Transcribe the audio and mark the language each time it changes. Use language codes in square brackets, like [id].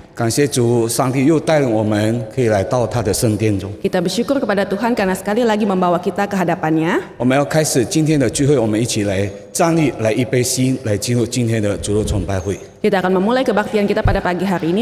[zh] 感谢主，上帝又带领我们可以来到他的圣殿中。 [id] Kita bersyukur kepada Tuhan karena sekali lagi membawa kita ke hadapannya. [zh] 我们要开始今天的聚会，我们一起来站立，来预备心，来进入今天的主日崇拜会。 [id] Kita akan memulai kebaktian kita pada pagi hari ini.